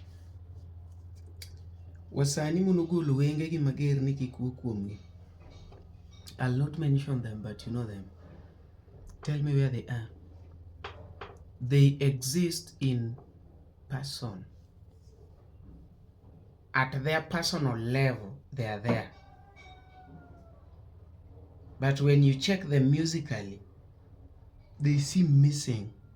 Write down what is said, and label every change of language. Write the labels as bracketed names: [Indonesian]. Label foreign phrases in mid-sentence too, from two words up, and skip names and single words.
[Luo (Kenya and Tanzania)] Wasani monogolo wenge gi mager ni kik wuo kuomgi. [English] I'll not mention them, but you know them. Tell me where they are. They exist in person. At their personal level, they are there. But when you check them musically, they seem missing.